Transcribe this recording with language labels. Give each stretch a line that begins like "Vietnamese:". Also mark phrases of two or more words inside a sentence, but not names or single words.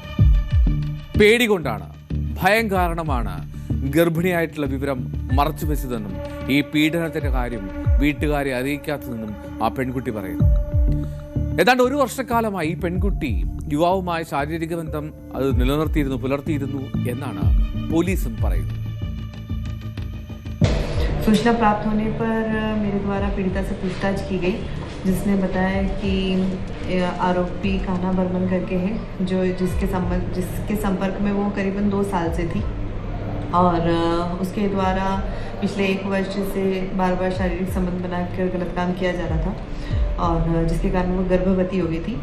Malayalam: പേടികൊണ്ടാണ്, ഭയം കാരണമാണ് ഗർഭിണിയായിട്ടുള്ള വിവരം മറച്ചു വെച്ചതെന്നും ഈ പീഡനത്തിന്റെ കാര്യം വീട്ടുകാരെ അറിയിക്കാത്തതെന്നും ആ പെൺകുട്ടി പറയുന്നു. ഏതാണ്ട് 1 വർഷക്കാലമായി ഈ പെൺകുട്ടി യുവാവുമായി ശാരീരിക ബന്ധം അത് പുലർത്തിയിരുന്നു എന്നാണ് പോലീസും പറയുന്നത്.
Hindi: सूचना प्राप्त होने पर मेरे द्वारा पीड़िता से पूछताछ की गई, जिसने बताया कि आरोपी कान्हा बर्मन करके है, जिसके संपर्क में वो करीबन 2 साल से थी और उसके द्वारा पिछले 1 वर्ष से बार शारीरिक संबंध बनाकर गलत काम किया जा रहा था और जिसके कारण वो गर्भवती हो गई थी.